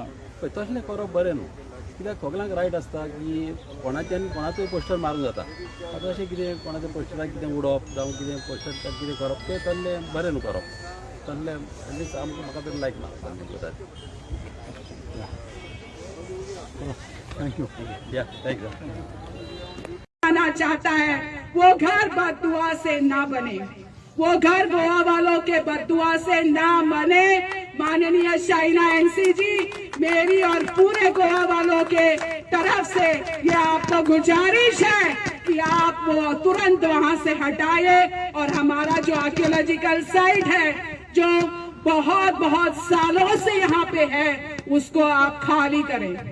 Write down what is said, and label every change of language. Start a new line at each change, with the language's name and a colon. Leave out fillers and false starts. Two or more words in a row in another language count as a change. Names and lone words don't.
Konkani: पळय तसलें करप बरें न्हू, कित्याक सगळ्यांक रायट आसता की कोणाच्यान कोणाचोय पोस्टर मारूंक जाता. आतां अशें कितें कोणाच्या पोस्टराक कितें उडोवप जावं कितें पोस्टर कितें करप तें तसलें बरें न्हू करप. तसलें एटलिस्ट आमकां म्हाका तरी लायक ना तसलें गजाली. थँक्यू. या थँक्यू.
Hindi: आना चाहता है वो घर बददुआ से ना बने, वो घर गोवा वालों के बददुआ से ना बने. माननीय शाइना एनसी जी, मेरी और पूरे गोवा वालों के तरफ से ये आपको गुजारिश है कि आप वो तुरंत वहां से हटाए और हमारा जो आर्कियोलॉजिकल साइट है जो बहुत बहुत सालों से यहाँ पे है उसको आप खाली करें.